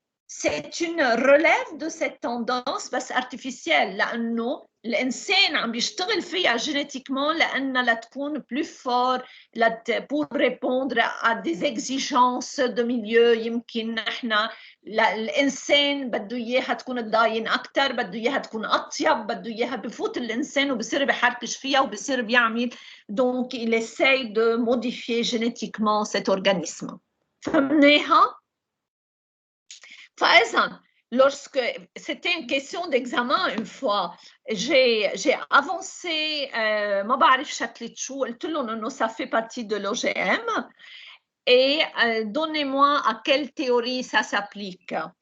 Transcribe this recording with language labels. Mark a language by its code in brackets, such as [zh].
[fr] C'est une relève de cette tendance بس artificielle [ar] لأنه الإنسان عم بيشتغل فيها [fr] génétiquement [ar] لأنها لتكون [fr] plus fort pour répondre à des exigences de milieu. [ar] يمكن نحن الإنسان بده إياها تكون تضاين أكتر، بده إياها تكون أطيب، بده إياها بفوت الإنسان وبصير بحركش فيها وبصير بيعمل. [fr] Donc il essaye de modifier génétiquement cet organisme. [ar] فهمناها؟ فإذا [fr] lorsque c'était une question d'examen une fois, j'ai avancé, [ar] ما بعرف شكلت شو، قلت لهم إنه [fr] ça fait partie de l'OGM et donnez-moi à quelle théorie ça s'applique.